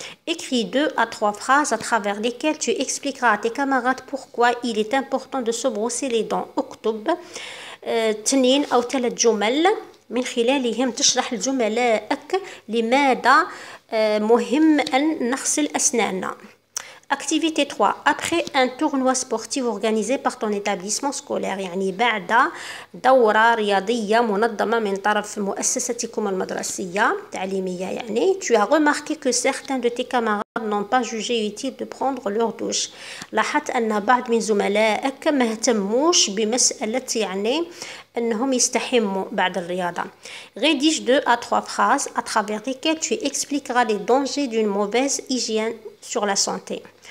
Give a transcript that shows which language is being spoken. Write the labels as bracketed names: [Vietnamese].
[French] Écris 2 à 3 phrases à travers lesquelles tu expliqueras à tes camarades pourquoi il est important de se brosser les dents. [Arabic] اكتب 2 أو 3 جمل من خلالهم تشرح لزملائك لماذا مهم أن نغسل أسناننا. [French] Activité 3. Après un tournoi sportif organisé par ton établissement scolaire. [Arabic] يعني بعد دورة رياضية منظمة من طرف مؤسستكم المدرسية التعليمية يعني. [French] Tu as remarqué que certains de tes camarades n'ont pas jugé utile de prendre leur douche. [Arabic] لاحظت أن بعض من زملائك ما اهتموش بمسألة يعني أنهم يستحموا بعد الرياضة. [French] Rédige 2 à 3 phrases à travers lesquelles tu expliqueras les dangers d'une mauvaise hygiène sur la santé.